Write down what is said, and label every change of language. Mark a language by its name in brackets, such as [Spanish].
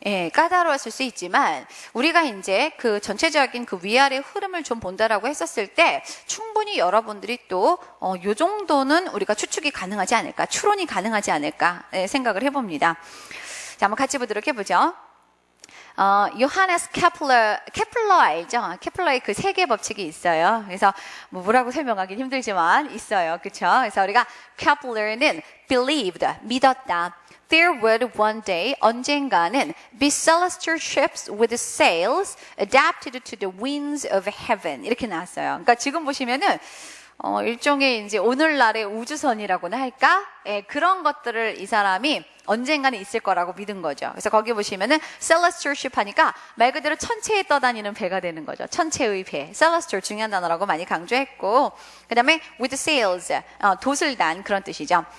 [Korean] 예, 까다로웠을 수 있지만, 우리가 이제 그 전체적인 그 위아래 흐름을 좀 본다라고 했었을 때, 충분히 여러분들이 또, 요 정도는 우리가 추측이 가능하지 않을까, 추론이 가능하지 않을까, 생각을 해봅니다. 자, 한번 같이 보도록 해보죠. 요하네스 케플러 알죠? 케플러의 그 세계 법칙이 있어요. 그래서 뭐라고 설명하기 힘들지만 있어요. 그렇죠? 그래서 우리가 케플러는 believed, 믿었다. [English] There would one day, [Korean] 언젠가는 [English] be celestial ships with sails adapted to the winds of heaven. [Korean] 이렇게 나왔어요. 그러니까 지금 보시면은 일종의 이제 오늘날의 우주선이라고나 할까? 예, 그런 것들을 이 사람이 언젠가는 있을 거라고 믿은 거죠. 그래서 거기 보시면은 celestial ship 하니까 말 그대로 천체에 떠다니는 배가 되는 거죠. 천체의 배. celestial 중요한 단어라고 많이 강조했고, 그 다음에 [English] with sails, [Korean] 돛을 단 그런 뜻이죠.